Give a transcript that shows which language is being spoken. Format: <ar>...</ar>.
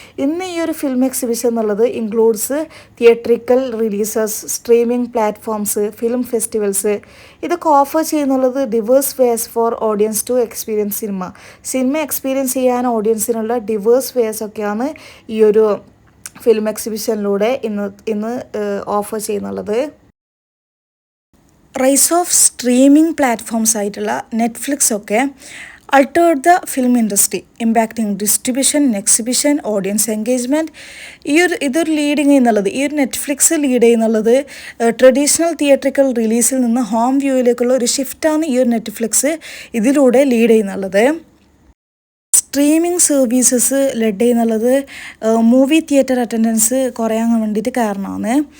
<ml>ഇന്ന് ഈ ഒരു</ml> <en>Film exhibition എന്നുള്ളത് includes theatrical releases, streaming platforms, film festivals.</en> <ml>ഇതൊക്കെ offer ചെയ്യുന്നുള്ളത്</ml> <en>diverse ways for audience to experience cinema</en> <ml>experience ചെയ്യാൻ ഓഡിയൻസിനുള്ള ഡിവേഴ്സ് വേസ് ഒക്കെയാണ് ഈ ഒരു ഫിലിം എക്സിബിഷനിലൂടെ ഇന്ന് offer ചെയ്യുന്നുള്ളത്.</ml> <en>Rise of streaming platforms ആയിട്ടുള്ള Netflix ഒക്കെ altered the film industry, impacting distribution, exhibition, audience engagement.</en> <ml>ഇതൊരു leading ചെയ്യുന്നുള്ളത്, ഈ ഒരു നെറ്റ്ഫ്ലിക്സ് ലീഡ് ചെയ്യുന്നുള്ളത് ട്രഡീഷണൽ തിയേറ്ററിക്കൽ റിലീസിൽ നിന്ന് ഹോം വ്യൂയിലേക്കുള്ള ഒരു ഷിഫ്റ്റാണ് ഈ ഒരു നെറ്റ്ഫ്ലിക്സ് ഇതിലൂടെ lead ചെയ്യുന്നുള്ളത്. Streaming services lead ചെയ്യുന്നുള്ളത് movie theatre attendance കുറയാൻ വേണ്ടിയിട്ട് കാരണമാണ്.</ml>